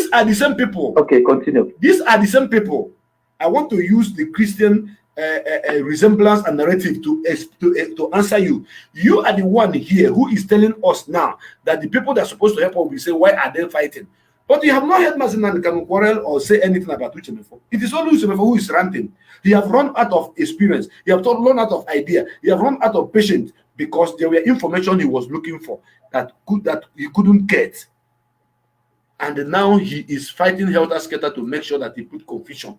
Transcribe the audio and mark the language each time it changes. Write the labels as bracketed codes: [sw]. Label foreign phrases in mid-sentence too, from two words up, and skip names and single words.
[en] these are the same people. Okay, continue. These are the same people. I want to use the Christian resemblance and narrative to answer you. You are the one here who is telling us now that the people that are supposed to help us will be saying, why are they fighting? But you have not heard Mazen Nnamdi Kanu quarrel or say anything about Uche Mefor. It is only Uche Mefor who is ranting. He have run out of experience. He have run out of idea. He have run out of patience because there were information he was looking for that he couldn't get. And now he is fighting helter skelter to make sure that he put confusion.